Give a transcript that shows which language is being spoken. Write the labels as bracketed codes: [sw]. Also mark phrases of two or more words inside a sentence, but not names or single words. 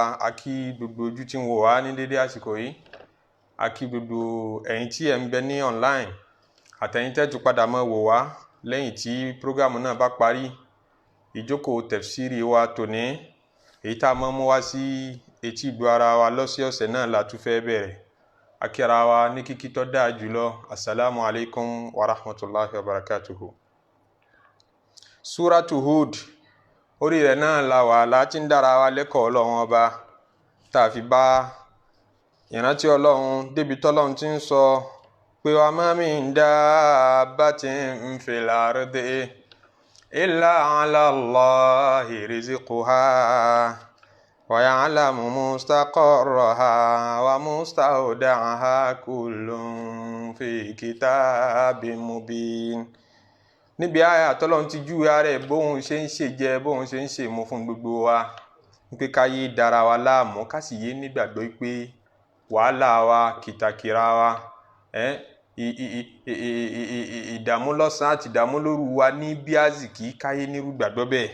[yo] A kí gbogbo ojú tí ń wò wá ní dédé àsìkò yìí, a kí gbogbo ẹ̀yin tí ẹ ń bẹ ní online àtẹ̀yin tẹ́ tún padà máa wò wá lẹ́yìn tí prógámù náà bá parí. Ìjókòó tẹ̀fsíìrì wa tòní, èyí tá a máa mú wá sí etí ìgbọ́ ara wa lọ́sọ̀ọ̀sẹ̀ náà la tún fẹ́ bẹ̀rẹ̀. A kí ara wa ní kíkí tó dáa jùlọ. [ar] السلام عليكم ورحمة الله وبركاته. [yo] Suratu Hud, orí rẹ̀ náà la wà láti ń dára wa lẹ́kọ̀ọ́ Ọlọ́run ọba tá a fi bá ìrántí Ọlọ́run débi tọ́lọ́run ti ń sọ pé [ar] وما من دابة في الأرض إلا على الله رزقها ويعلم مستقرها ومستودعها كل في كتاب مبين. [yo] Níbi àyà tọ́lọ́run ti júwe ara ẹ̀ bóun ṣe ń ṣe jẹ, bóun ṣe ń ṣe mú fún gbogbo wa, pé ká yé dára wa láàmú, ká sì yé nígbàgbọ́ pé wàhálà wa, kìtàkìrà wa, ìdààmú lọ́sàn àti ìdààmú lóru wa ní bí àzìkí, ká yé nírú gbàgbọ́ bẹ́ẹ̀.